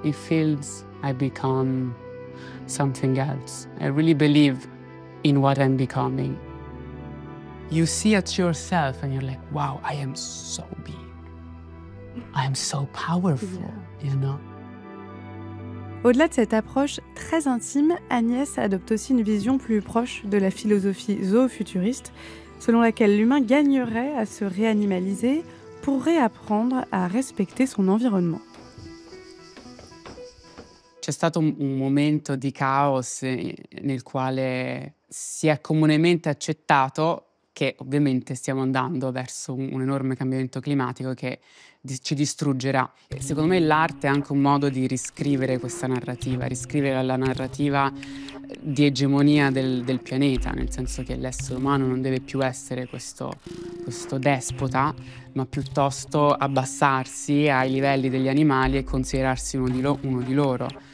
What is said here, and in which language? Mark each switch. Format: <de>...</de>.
<en>It feels I become something else. I really believe in what I'm becoming. You see at yourself and you're like, wow, I am so big. I am so powerful, you know?</en> <fr>Au-delà de cette approche très intime, Agnès adopte aussi une vision plus proche de la philosophie zoo-futuriste, selon laquelle l'humain gagnerait à se réanimaliser pour réapprendre à respecter son environnement.</fr> <it>C'è stato un momento di caos nel quale si è comunemente accettato che ovviamente stiamo andando verso un enorme cambiamento climatico che ci distruggerà. E secondo me l'arte è anche un modo di riscrivere questa narrativa, riscrivere la narrativa di egemonia del pianeta, nel senso che l'essere umano non deve più essere questo despota, ma piuttosto abbassarsi ai livelli degli animali e considerarsi uno di loro.</it>